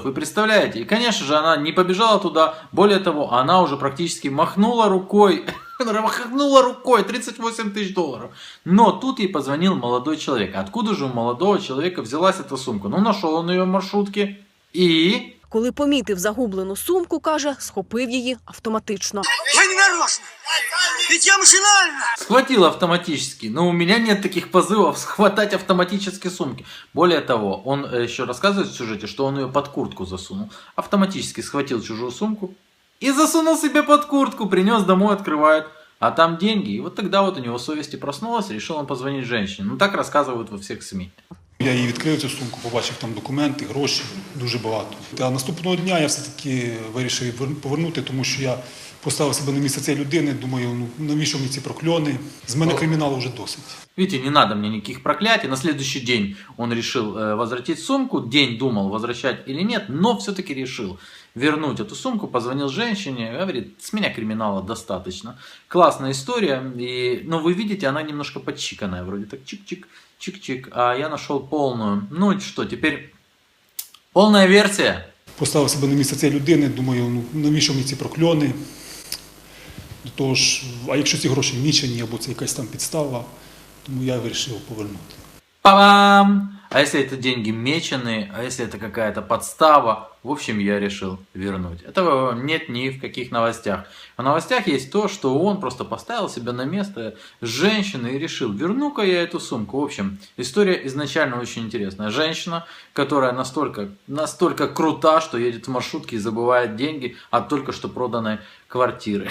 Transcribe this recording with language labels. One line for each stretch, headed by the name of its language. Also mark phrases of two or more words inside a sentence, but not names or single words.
Russian: Вы представляете? И, конечно же, она не побежала туда. Более того, она уже практически махнула рукой. 38 тысяч долларов. Но тут ей позвонил молодой человек. Откуда же у молодого человека взялась эта сумка? Ну, нашел он ее в маршрутке. И...
Ukrainian: Коли помітив загублену сумку, каже, схопив її автоматично.
Russian: Я не нарочно, ведь я машинально. Схватил автоматически, но у меня нет таких позывов схватать автоматически сумки. Более того, он еще рассказывает в сюжете, что он ее под куртку засунул. Автоматически схватил чужую сумку и засунул себе под куртку, принес домой, открывает. А там деньги. И вот тогда вот у него совесть и проснулась, решил он позвонить женщине. Ну так рассказывают во всех СМИ.
Ukrainian: Я її відкрив цю сумку, побачив там документи, гроші, дуже багато. А наступного дня я все-таки вирішив повернути, тому що я поставив себе на місце цієї людини, думаю, ну навіщо мені ці прокльони? З мене криміналу вже досить.
Russian: Видите, не надо мне никаких проклятий. На следующий день он решил возвратить сумку. День думал, возвращать или нет, но все-таки решил вернуть эту сумку. Позвонил женщине, говорит, с меня криминала достаточно. Классная история. Но вы видите, она немножко подчиканная. Вроде так чик-чик, чик-чик. А я нашел полную. Ну и что, теперь полная версия.
Ukrainian: Поставив себе на місце цієї людини, думаю, ну навіщо мені ці прокльони? До того ж, а якщо ці гроші мічені, або це якась там підстава, тому я вирішив повернути. Па-бам!
Russian: А если это деньги меченые, а если это какая-то подстава, в общем, я решил вернуть. Этого нет ни в каких новостях. В новостях есть то, что он просто поставил себя на место женщины и решил, верну-ка я эту сумку. В общем, история изначально очень интересная. Женщина, которая настолько крута, что едет в маршрутке и забывает деньги от только что проданной квартиры.